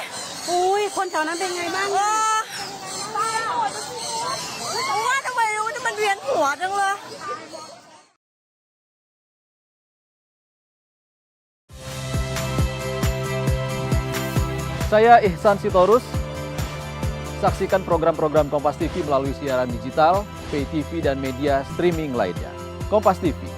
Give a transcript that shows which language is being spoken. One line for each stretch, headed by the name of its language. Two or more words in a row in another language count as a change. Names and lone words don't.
Thai: อุ้ยคนแถวนั้นเป็นไงบ้าง ก็ว่าทำไมมันเวียนหัวจังเลย
Indonesian: Saya Ihsan Sitorus. Saksikan program-program Kompas TV melalui siaran digital, pay TV, dan media streaming lainnya.